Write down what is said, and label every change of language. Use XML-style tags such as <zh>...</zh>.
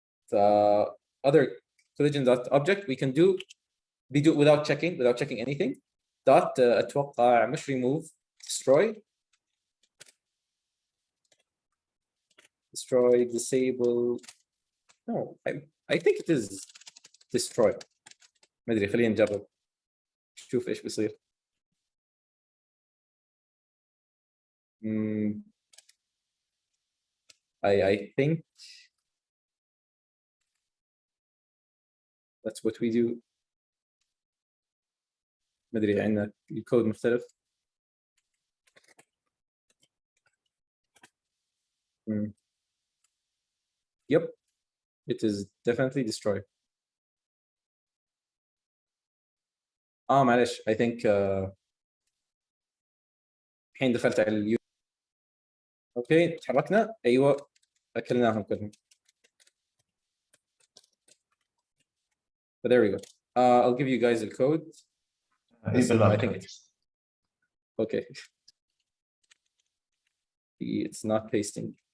<en>The other collision dot object we can do without checking anything. Dot</en> <ar>أتوقع مش</ar> <en>remove, destroy, disable. No, I think it is destroy.</en> <ar>ما ادري, خلينا نجرب نشوف ايش بيصير.</ar> <en>I think that's what we do.</en> <ar>ما ادري, عندنا الكود مختلف.</ar> <en>Yep, it is definitely destroy.</en> <ar>معلش,</ar> <en>I think</en> <ar>الحين دخلت على اليو. اوكي تحركنا, ايوه اكلناهم كلهم.</ar> <en>But there we go. I'll give you guys the code. I think it's okay. It's not pasting.</en>